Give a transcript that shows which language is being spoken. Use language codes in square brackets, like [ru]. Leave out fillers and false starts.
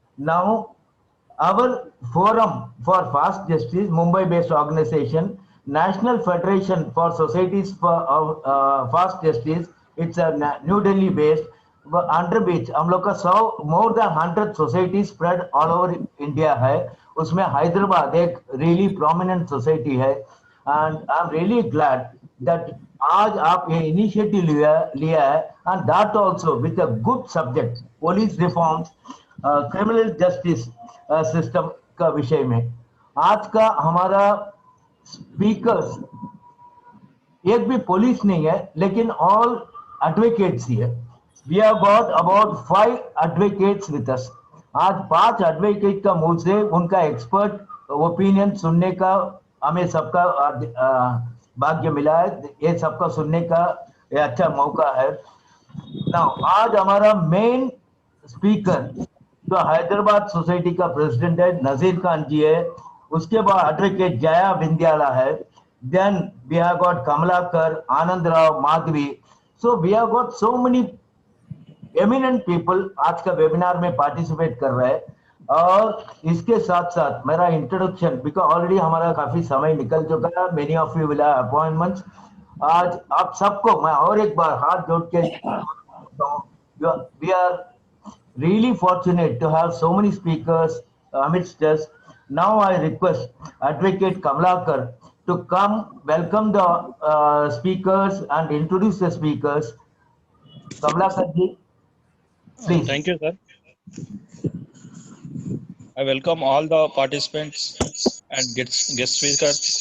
[en] Now our forum for fast justice, Mumbai based organization, National Federation for Societies for Fast Justice, it's a New Delhi based, under which [hi] हम लोग का [en] 100 more than 100 societies spread all over India है। [hi] उसमें हैदराबाद एक [en] really prominent society [hi] है। [en] and I'm really glad that [hi] आज आप ये इनिशिएटिव लिया है, [en] and that also with a good subject, police reforms, [hi] criminal justice system का विषय में। आज का हमारा स्पीकर्स एक भी पुलिस नहीं है, लेकिन ऑल एडवोकेट्स ही है। [en] We have got about 5 advocates with us. [hi] आज 5 एडवोकेट का मुंह से उनका एक्सपर्ट ओपिनियन सुनने का हमें सबका भाग्य मिला है। ये सबका सुनने का ये अच्छा मौका है। नाउ आज हमारा मेन स्पीकर जो हैदराबाद सोसाइटी का प्रेसिडेंट है, नजीर खान जी है। उसके बाद एडवोकेट जया विंध्याला है। [en] Then we have got Kamalakar, Anand Rao, Madhavi. So we have got so many [hi] eminent people आज का वेबिनार में पार्टिसिपेट कर रहे हैं और इसके साथ साथ मेरा इंट्रोडक्शन बिकॉज ऑलरेडी हमारा काफी समय निकल चुका है, [en] Many of you will have appointments. [hi] आज आप सबको मैं और एक बार हाथ जोड़ के [en] We are really fortunate to have so many speakers amidst us. Now I request Advocate Kamlakar to come welcome the speakers and introduce the speakers. Kamlakar ji, please. Thank you, sir. I welcome all the participants and guest speakers.